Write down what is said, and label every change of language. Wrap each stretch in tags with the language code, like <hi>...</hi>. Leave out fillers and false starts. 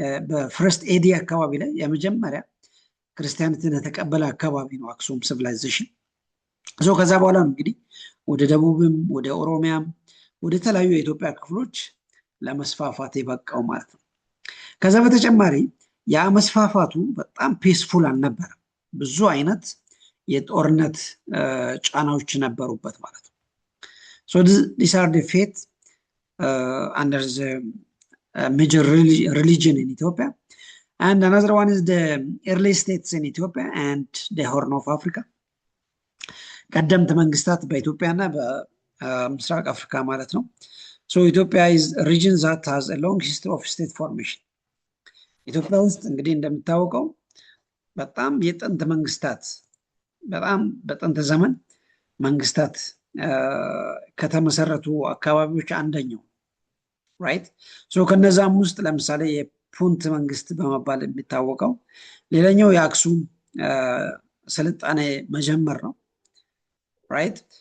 <am>በፈርስት ኤዲ አካባቢ ላይ የመጀመሪያ ክርስቲያኒቲን የተቀበለ አካባቢ ነው አክሱም ሲቪላይዜሽን። ከዛ በኋላ ነው እንግዲህ ወደ ደቡብም ወደ ኦሮሚያም ወደ ተለያዩ የኢትዮጵያ ክፍሎች ለመስፋፋት የበቃው ማለት ነው። ከዛ በተጨማሪ ያ መስፋፋቱ በጣም ፔስፉል አልነበረም። ብዙ አይነት የጦርነት ጫናዎች ነበሩበት ማለት ነው።</am> <en>these are the faith under the major religion in Ethiopia, and another one is the early states in Ethiopia and the Horn of Africa.</en> <am>ቀደምት መንግስታት በኢትዮጵያና በምስራቅ አፍሪካ ማለት ነው።</am> <en>ኢትዮጵያ is a region that has a long history of state formation.</en> <am>ኢትዮጵያ ውስጥ እንግዲህ እንደምታወቀው በጣም የጥንት መንግስታት በጣም በጥንት ዘመን መንግስታት ከተመሰረቱ አካባቢዎች አንደኛው ራይት። ከነዛም ውስጥ ለምሳሌ የፑንት መንግስት በመባል የሚታወቀው ሌላኛው የአክሱም ስልጣኔ መጀመር ነው ራይት።</am>